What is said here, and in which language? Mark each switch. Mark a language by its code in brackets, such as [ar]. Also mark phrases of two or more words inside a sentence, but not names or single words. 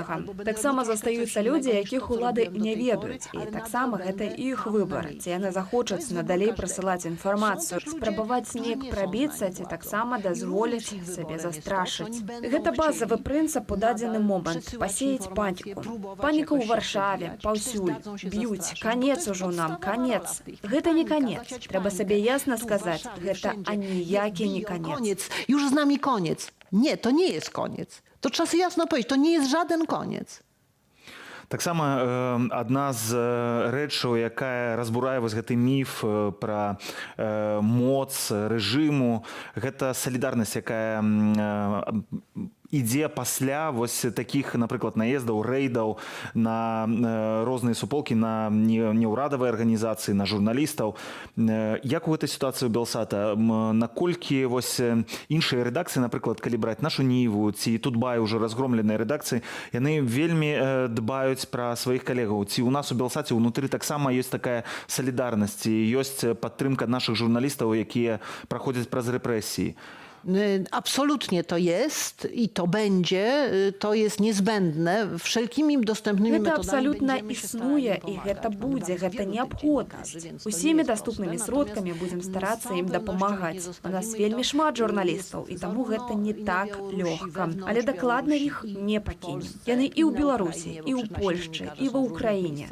[be] Таксама застаюцца людзі, якіх улады не ведаюць. І таксама гэта іх выбар, ці яны захочуць надалей прысылаць інфармацыю, спрабаваць неяк прабіцца, ці таксама дазволіць сабе застрашыць. Гэта базавы прынцып у дадзены момант – пасеяць паніку. Паніка ў Варшаве, паўсюль, б'юць, канец ужо нам, канец. Гэта не канец. Трэба сабе ясна сказаць, гэта аніякі не канец. [pl] Już z nami koniec. Nie, to nie jest koniec. To trzeba sobie jasno powiedzieć, to nie jest żaden koniec. [be] Таксама адна з рэчаў, якая разбурае вось гэты міф пра моц рэжыму, гэта салідарнасць, якая ідзе пасля вось такіх, напрыклад, наездаў, рэйдаў на розныя суполкі, на неўрадавыя арганізацыі, на журналістаў. Як у гэтай сітуацыі ў Белсата? Наколькі вось іншыя рэдакцыі, напрыклад, калі браць нашу Ніву ці Тутбай, ужо разгромленыя рэдакцыі, яны вельмі дбаюць пра сваіх калегаў? Ці у нас у Белсаце ўнутры таксама ёсць такая салідарнасць, ёсць падтрымка нашых журналістаў, якія праходзяць праз рэпрэсіі? [pl] Absolutnie to jest i to będzie, to jest niezbędne wszelkimi dostępnymi [be] Гэта [pl] metodami. [be] абсалютна існуе, і гэта будзе, гэта неабходнасць. Усімі даступнымі сродкамі будзем старацца ім дапамагаць. У нас вельмі шмат журналістаў, і таму гэта не так лёгка. Але дакладна іх не пакінем. Яны і ў Беларусі, і ў Польшчы, і ва Ўкраіне.